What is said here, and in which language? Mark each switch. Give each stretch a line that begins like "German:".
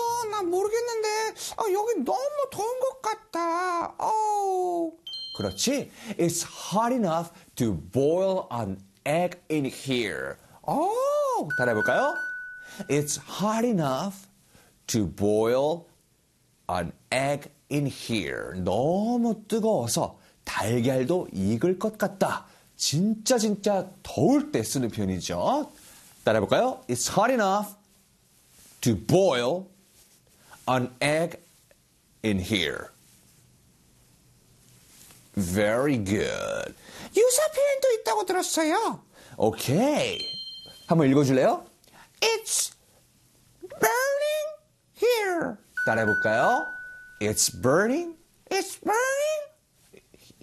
Korean: 나 모르겠는데 여기 너무 더운 것 같다. 그렇지.
English: It's hot enough to boil an egg in here.
Korean: 따라해볼까요?
English: It's hot enough to boil an egg in here.
Korean: 너무 뜨거워서 달걀도 익을 것 같다. 진짜 진짜 더울 때 쓰는 표현이죠. 따라해볼까요?
English: It's hot enough to boil an egg in here. Very good.
Korean: 유사 표현도 있다고 들었어요. 오케이. 한번 읽어줄래요?
English: It's burning here.
Korean: 따라해볼까요?
English: It's burning. It's burning